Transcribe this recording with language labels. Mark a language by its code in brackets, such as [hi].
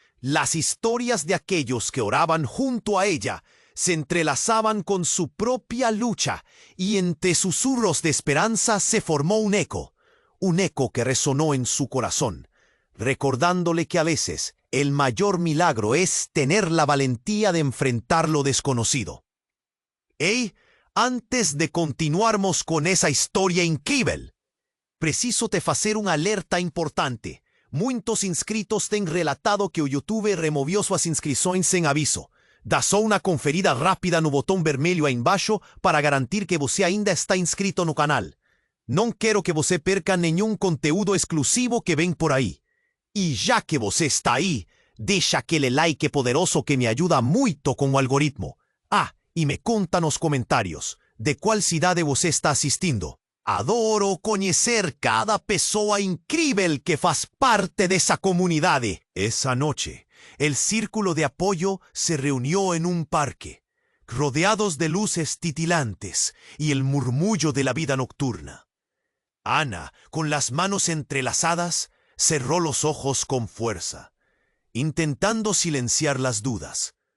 [es] Las historias de aquellos que oraban junto a ella se entrelazaban con su propia lucha, y entre susurros de esperanza se formó un eco que resonó en su corazón, recordándole que a veces el mayor milagro es tener la valentía de enfrentar lo desconocido. [pt] Hey, antes de continuarmos [es] con esa historia increíble, [pt] preciso te fazer uma alerta importante. Muitos inscritos têm relatado que o YouTube removiu suas inscrições sem aviso. Dá só uma conferida rápida no botão vermelho aí embaixo para garantir que você ainda está inscrito no canal. Não quero que você perca nenhum conteúdo exclusivo que vem por aí. E já que você está aí, deixa aquele like poderoso que me ajuda muito com o algoritmo. Ah, e me conta nos comentários de qual cidade você está assistindo. Adoro conhecer cada pessoa incrível que faz parte dessa comunidade. [es] Esa noche, el círculo de apoyo se reunió en un parque, rodeados de luces titilantes y el murmullo de la vida nocturna. Ana, con las manos entrelazadas, cerró los ojos con fuerza, intentando silenciar las dudas.